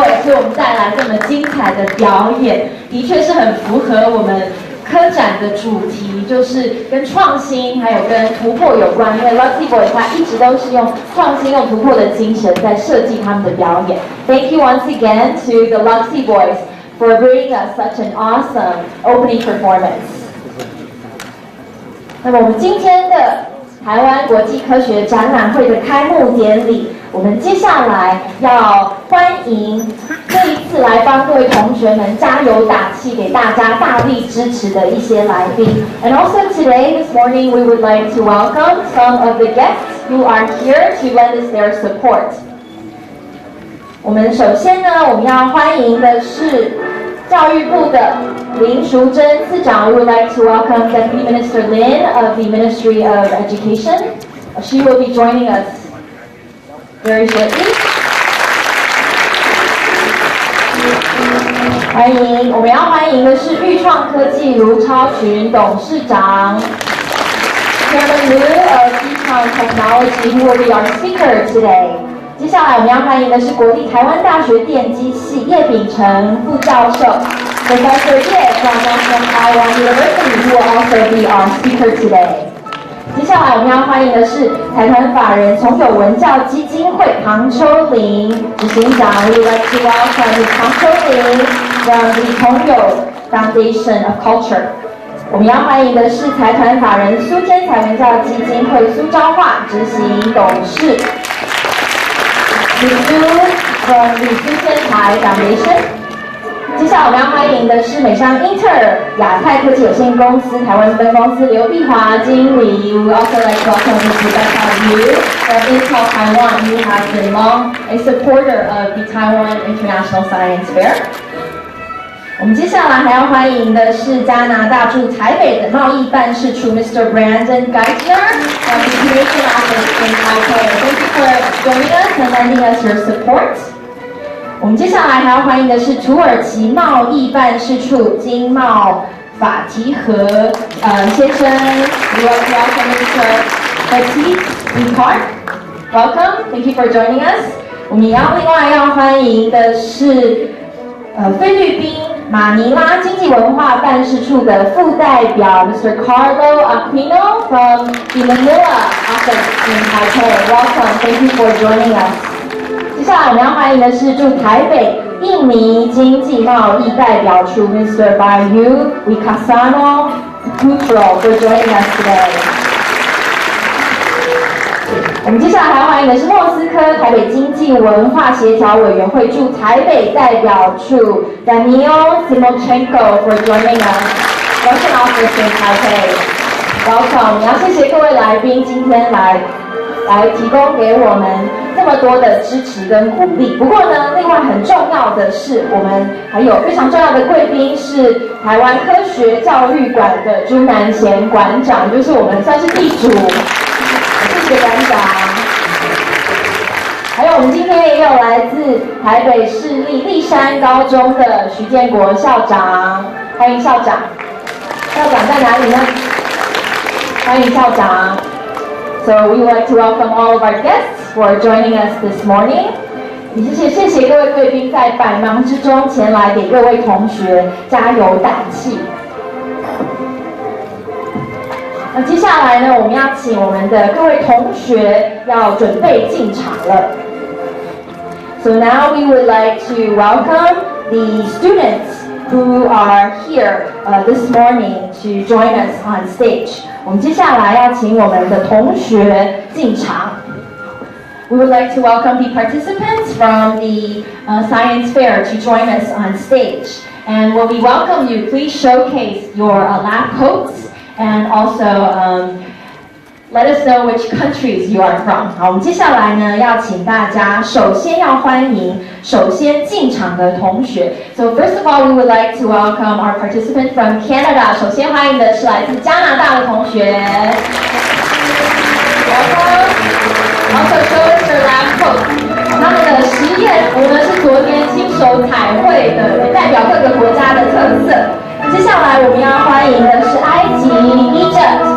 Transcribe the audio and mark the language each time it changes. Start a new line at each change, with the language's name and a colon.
Chinese: 为我们带来这么精彩的表演，的确是很符合我们科展的主题，就是跟创新还有跟突破有关。因为 LUXY BOYZ 它一直都是用创新、用突破的精神在设计他们的表演。
English: Thank you once again to the LUXY BOYZ for bringing us such an awesome opening performance.
Chinese: 那么我们今天的台湾国际科学展览会的开幕典礼，我们接下来要欢迎这一次来帮各位同学们加油打气，给大家大力支持的一些来宾。
English: And also today, this morning, we would like to welcome some of the guests who are here to lend us their support.
Chinese: 我们首先呢，我们要欢迎的是教育部的林淑珍次长。
English: We would like to welcome Deputy Minister Lin of the Ministry of Education. She will be joining us very shortly.
Chinese: 欢迎，我们要欢迎的是鈺创科技卢超群董事长
English: Chairman Lu of 鈺创 Technology, who will be our speaker today.
Chinese: 接下来我们要欢迎的是国立台湾大学电机系叶丙成副教授
English: Professor Ye from National Taiwan University, who will also be our speaker today.
Chinese: 接下来我们要欢迎的是财团法人崇友文教基金会唐秋玲执行长。
English: We would like to welcome 唐秋玲 from the 崇友 Foundation of Culture.
Chinese: 我们要欢迎的是财团法人苏天才文教基金会苏彰化执行董事李苏
English: from the 苏天才 Foundation.
Chinese: 接下来我们要欢迎的是美商英特尔亚太科技有限公司台湾分公司刘碧华经理。
English: We would also like to welcome Ms. Rebecca Liu from Intel Taiwan, who has been long a supporter of the Taiwan International Science Fair.
Chinese: 我们接下来还要欢迎的是加拿大驻台北的贸易办事处 Mr.
English: Brandon Geithner from the Communication Office in Taipei. Thank you for joining us and lending us your support.
Chinese: 我们接下来还要欢迎的是土耳其贸易办事处经贸法提和先生
English: We welcome Mr. Fatih Bihar. Welcome, thank you for joining us.
Chinese: 我们也要另外要欢迎的是菲律宾马尼拉经济文化办事处的副代表 Mr.
English: Carlo Aquino from the Manila office in Taipei. Welcome, thank you for joining us.
Chinese: 接下来我们要欢迎的是驻台北印尼经济贸易代表处 Mr.
English: Bayu Wicasano Putro for joining us today.
Chinese: 我们接下来还要欢迎的是莫斯科台北经济文化协调委员会驻台北代表处 Daniel Simochenko
English: for joining us. Russian office in Taipei.
Chinese: Welcome. 我们要谢谢各位来宾今天来提供给我们这么多的支持跟鼓励。不过呢，另外很重要的是，我们还有非常重要的贵宾是台湾科学教育馆的朱南贤馆长，就是我们算是地主，谢谢馆长。还有我们今天也有来自台北市立立山高中的徐建国校长，欢迎校长。校长在哪里呢？欢迎校长。
English: So we would like to welcome all of our guests for joining us this morning.
Chinese: 也谢谢各位贵宾在百忙之中前来给各位同学加油打气。那接下来呢，我们要请我们的各位同学要准备进场了。
English: So now we would like to welcome the students who are here this morning to join us on stage.
Chinese: 我们接下来要请我们的同学进场。
English: We would like to welcome the participants from the science fair to join us on stage. And when we welcome you, please showcase your lab coats and also let us know which countries you are from.
Chinese: 好，我们接下来呢，要请大家首先要欢迎首先进场的同学。
English: So first of all, we would like to welcome our participant from Canada.
Chinese: 首先欢迎的是来自加拿大的同学。
English: Welcome. Also show us your lab coat.
Chinese: 他们的实验服呢是昨天亲手彩绘的，也代表各个国家的特色。接下来我们要欢迎的是埃及 Egypt.